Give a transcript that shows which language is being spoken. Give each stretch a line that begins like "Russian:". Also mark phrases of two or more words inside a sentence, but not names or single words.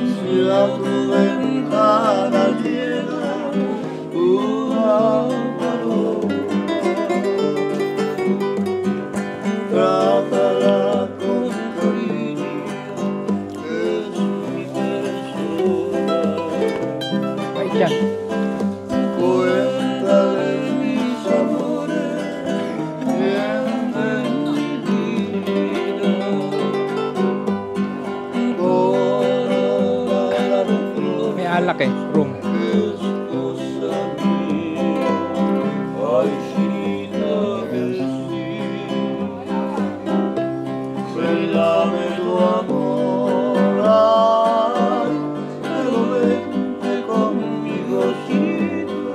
Spanish: mira tu ventana llena una paloma. Trátala con cariño, es mi persona.
Filipino: Ay, dyan.
Spanish: Cuéntale mis amores, bien de mi vida. Toda la flor
Filipino: May alak eh. Room.
Spanish: es cosa mía. Ay, chinita que sí. Regálame tu amor, ay, pero vente conmigo, chinita,